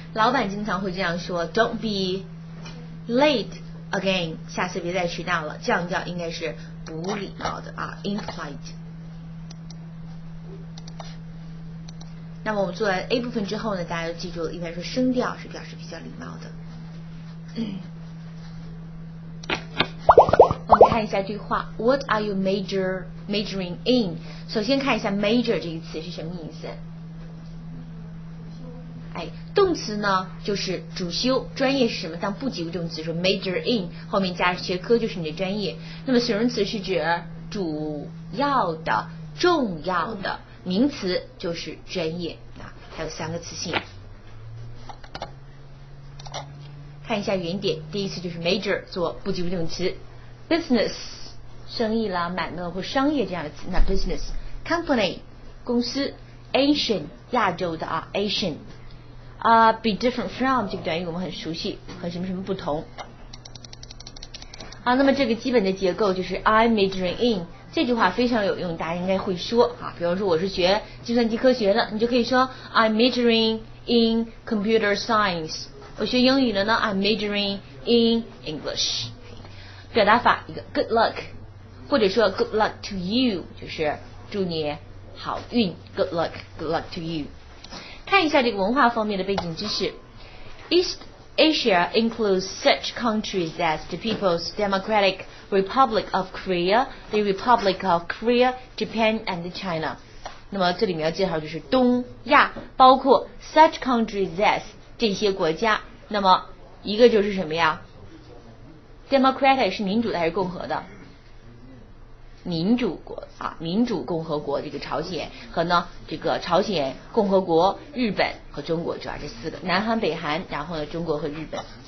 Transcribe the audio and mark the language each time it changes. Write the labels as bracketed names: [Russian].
[Chinese] 老板经常会这样说 [English] Don't be late again， [Chinese] 下次别再迟到了，降调应该是不礼貌的impolite。那么我们做完 A 部分之后呢，大家就记住了，一般说声调是表示比较礼貌的。我们看一下这句话 [English] What are you majoring in？ [Chinese] 首先看一下 major 这个词是什么意思。动词呢就是主修，专业是什么？当不及物动词说 major in， 后面加学科就是你的专业。那么形容词是指主要的、重要的，名词就是专业。还有3个词性。看一下原点，第一次就是 major 做不及物动词 ，business 生意啦、买卖或商业这样的词，那 business company 公司 Asian 亚洲的Asian。 be different from 这个短语我们很熟悉，和什么什么不同。那么这个基本的结构就是 I'm majoring in， 这句话非常有用，大家应该会说比方说我是学计算机科学的，你就可以说 [English] I'm majoring in computer science。 [Chinese] 我学英语的呢 [English] I'm majoring in English。 [Chinese] 表达法一个 [English] good luck， [Chinese] 或者说 [English] good luck to you， [Chinese] 就是祝你好运 [English] good luck to you。 [Chinese] 看一下这个文化方面的背景知识。 [English] East Asia includes such countries as the People's Democratic Republic of Korea, the Republic of Korea, Japan and China。 [Chinese] 那么这里面要介绍就是东亚，包括 [English] such countries as [Chinese] 这些国家。那么一个就是什么呀？ Democratic 是民主的还是共和的？民主国啊，民主共和国，这个朝鲜和呢这个朝鲜共和国、日本和中国，主要这四个，南韩、北韩，然后呢中国和日本。